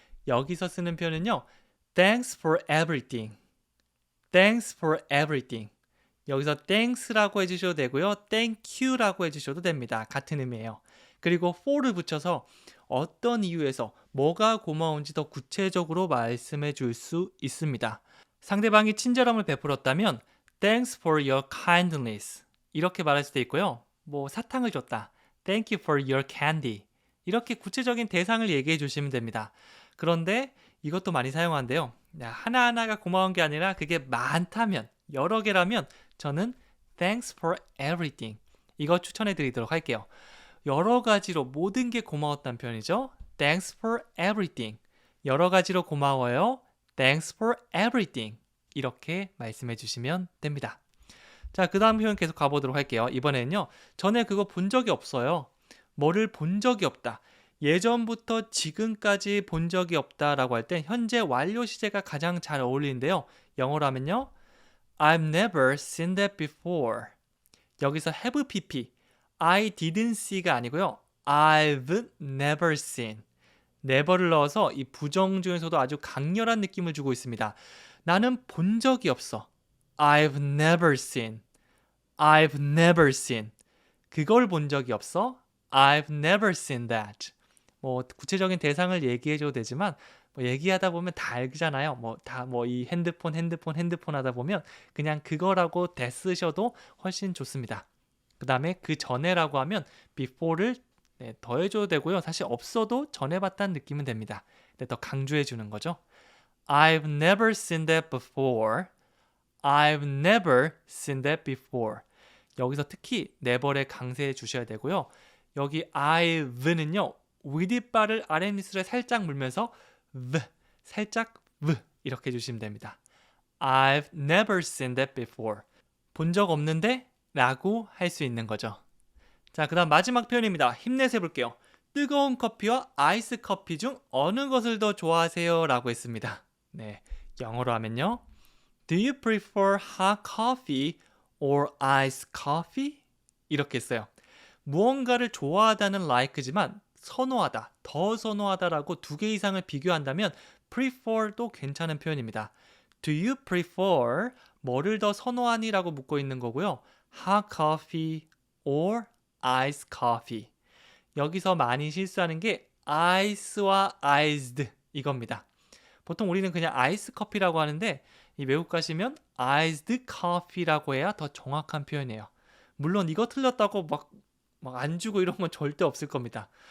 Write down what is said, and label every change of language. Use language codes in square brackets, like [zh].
[ko] 여기서 쓰는 표현은요. [en] Thanks for everything. Thanks for everything. [ko] 여기서 thanks라고 해주셔도 되고요. thank you라고 해주셔도 됩니다. 같은 의미예요. 그리고 for를 붙여서 어떤 이유에서 뭐가 고마운지 더 구체적으로 말씀해 줄 수 있습니다. 상대방이 친절함을 베풀었다면 [en] Thanks for your kindness. [ko] 이렇게 말할 수도 있고요. 뭐 사탕을 줬다. [en] Thank you for your candy. [ko] 이렇게 구체적인 대상을 얘기해 주시면 됩니다. 그런데 이것도 많이 사용하는데요. 하나하나가 고마운 게 아니라 그게 많다면, 여러 개라면 저는 [en] Thanks for everything. [ko] 이거 추천해 드리도록 할게요. 여러 가지로 모든 게 고마웠다는 표현이죠. [en] Thanks for everything. [ko] 여러 가지로 고마워요. [en] Thanks for everything. [ko] 이렇게 말씀해 주시면 됩니다. 자, 그 다음 표현 계속 가보도록 할게요. 이번에는요. 전에 그거 본 적이 없어요. 뭐를 본 적이 없다. 예전부터 지금까지 본 적이 없다라고 할 때 현재 완료 시제가 가장 잘 어울리는데요. 영어로 하면요. [en] I've never seen that before. [ko] 여기서 have pp, I didn't see가 아니고요. [en] I've never seen. [ko] never를 넣어서 이 부정 중에서도 아주 강렬한 느낌을 주고 있습니다. 나는 본 적이 없어. [en] I've never seen. I've never seen. [ko] 그걸 본 적이 없어. [en] I've never seen that. [ko] 뭐 구체적인 대상을 얘기해줘도 되지만 뭐 얘기하다 보면 다 알잖아요. 뭐 다 뭐 이 핸드폰 하다 보면 그냥 그거라고 대 쓰셔도 훨씬 좋습니다. 그 다음에 그 전에라고 하면 before를 더해줘도 되고요. 사실 없어도 전에 봤다는 느낌은 됩니다. 근데 더 강조해 주는 거죠. [en] I've never seen that before. I've never seen that before. [ko] 여기서 특히 never에 강세해 주셔야 되고요. 여기 I've는요. 윗바를 아랫입술에 살짝 물면서 v, 살짝 v 이렇게 해주시면 됩니다. [en] I've never seen that before. [ko] 본 적 없는데? 라고 할 수 있는 거죠. 자, 그 다음 마지막 표현입니다. 힘내서 해볼게요. 뜨거운 커피와 아이스 커피 중 어느 것을 더 좋아하세요? 라고 했습니다. 네, 영어로 하면요. [en] Do you prefer hot coffee or iced coffee? [ko] 이렇게 했어요. 무언가를 좋아하다는 like지만 선호하다, 더 선호하다라고 두 개 이상을 비교한다면 prefer도 괜찮은 표현입니다. [en] Do you prefer [ko] 뭐를 더 선호하니? 라고 묻고 있는 거고요. [en] hot coffee or iced coffee. [ko] 여기서 많이 실수하는 게 ice와 iced 이겁니다. 보통 우리는 그냥 아이스 커피라고 하는데 이 외국 가시면 iced coffee라고 해야 더 정확한 표현이에요. 물론 이거 틀렸다고 막 안 주고 이런 건 절대 없을 겁니다.